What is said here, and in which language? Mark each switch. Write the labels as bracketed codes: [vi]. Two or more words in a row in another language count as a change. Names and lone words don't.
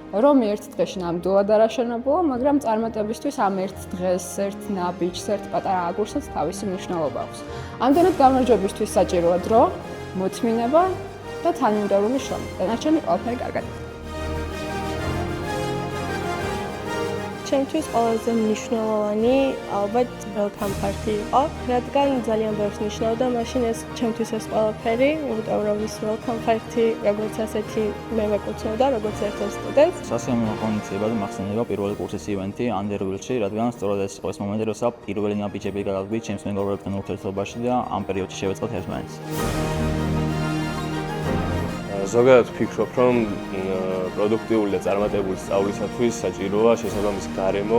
[ka] რომ ერთ დღეში ნამდვილად არ აშენებულა, მაგრამ წარმატებისთვის ამ ერთ დღეს, ერთ ნაბიჯს, ერთ პატარა აგურსაც თავისი მნიშვნელობა აქვს. ამდენად გამარჯვებისთვის საჭიროა დრო, მოთმინება და თანმიმდევრული შრომა. დანარჩენი ყველაფერი კარგად. ჩემთვის ყველაზე მნიშვნელოვანი ალბათ [en] welcome party [ka] იყო, რადგან ძალიან ბევრს ნიშნავდა მაშინ ეს ჩემთვის ეს ყველაფერი, იმიტომ რომ ის [en] welcome party [ka] როგორც ასეთი მე მეკუთვნოდა როგორც ერთ-ერთ სტუდენტს. სასიამოვნო ღონისძიება და მახსენდება პირველი კურსის ივენთი Underworld-ში, რადგან სწორედ ეს იყო ეს მომენტი, როცა პირველი ნაბიჯები გადავდგით ჩემს მეგობრებთან ურთიერთობაში და ამ პერიოდში შევეწყოთ ერთმანეთს. ზოგადად ვფიქრობ, რომ პროდუქტიული და წარმატებული სწავლისათვის საჭიროა შესაბამისი გარემო.